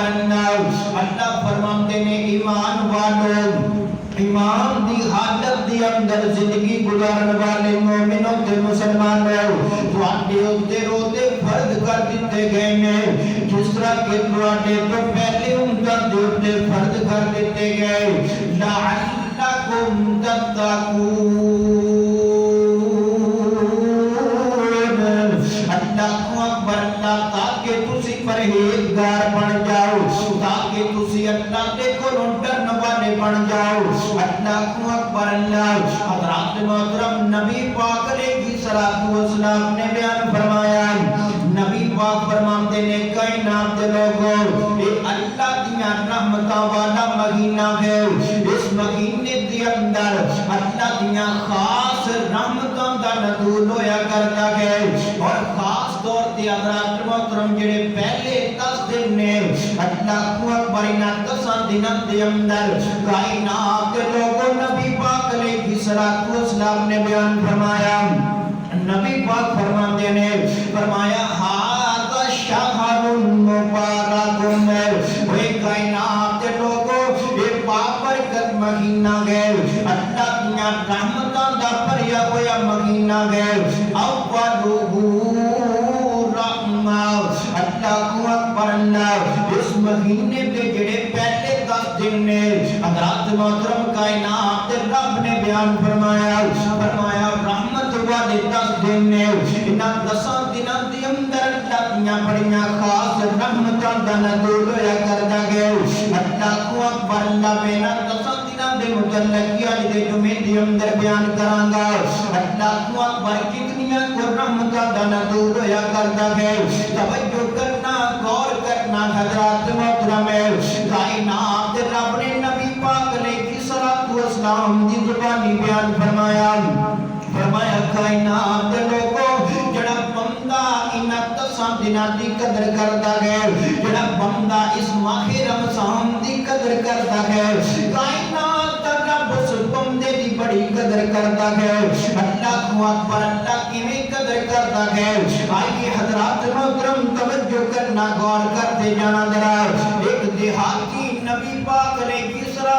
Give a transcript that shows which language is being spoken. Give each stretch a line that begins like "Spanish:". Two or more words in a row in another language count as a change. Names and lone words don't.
Punjabi: اللہ فرماتے نے ایمان والو، ایمان دی حالت دی اندر زندگی گزارن والے مومنوں تے مسلمانوں تواڈے اوتے روزے فرض کر دتے گئے نے جس طرح کہ تواڈے تو پہلے امتاں دے اوتے فرض کر دتے گئے لعلکم تتقون
Arabic: اللہ اکبر اللہ
Punjabi: تاکہ تسی پرہیزگار بن جاؤ تاکہ تسی اللہ دے کولوں ڈرن والے بن جاؤ
Arabic: اللہ اکبر اللہ
Punjabi: حضرات محترم نبی پاک
Arabic: علیہ الصلوۃ والسلام
Punjabi: نے بیان فرمایا نبی پاک فرماتے نے کائنات دے لوگوں یہ اللہ دیاں رحمتاں والا مہینہ ہے اس مہینے دے اندر اللہ دیاں خاص رحمتاں دا نزول ہویا کرتا ہے اور خاص طور تے حضرات محترم جڑے پہلے 10 دن نے
Arabic: اللہ اکبر
Punjabi: انہاں 10 دناں دے اندر کائنات دے لوگوں نبی پاک
Arabic: علیہ الصلوۃ والسلام
Punjabi: نے بیان فرمایا نبی پاک فرماتے نے فرمایا
Arabic: ھذا شہر مبارک
Punjabi: اے
Urdu: کائنات کے لوگوں یہ بابرکت مہینہ ہے
Punjabi: اللہ دیاں رحمتاں دا بھریا ہویا مہینہ ہے اولہ
Arabic: رحمہ اللہ اکبر اللہ
Punjabi: اس مہینے دے جڑے پہلے 10 دن نے حضرات محترم کائنات رب نے بیان فرمایا رحمت والے 10 دن نے انہاں 10 دناں دے اندر اللہ دیاں بڑیاں خاص رحمتاں دا نزول ہویا کردا ہے
Arabic: اللہ اکبر اللہ
Punjabi: میرا 10 دناں دے متعلق اج دے جمعے دے اندر بیان کراں گا
Arabic: اللہ اکبر
Punjabi: کتنیاں کو رحمتاں دا نزول ہویا کردا ہے توجہ کرنا غور کرنا حضرات محترم کائنات رب نے نبی پاک
Arabic: علیہ الصلوۃ والسلام
Punjabi: دی زبانی بیان فرمایا کائنات لوگوں جڑا بندہ انہاں 10 دناں دی قدر کردا ہے جڑا بندہ اس ماہ رمضان دی قدر کردا ہے کائنات رب اس بندے دی بڑی قدر کردا ہے
Arabic: اللہ اکبر اللہ
Punjabi: کیویں قدر کردا ہے آئیے حضرات محترم توجہ کرنا غور کرتے جانا ذرا ایک دیہاتی نبی پاک
Arabic: علیہ الصلوۃ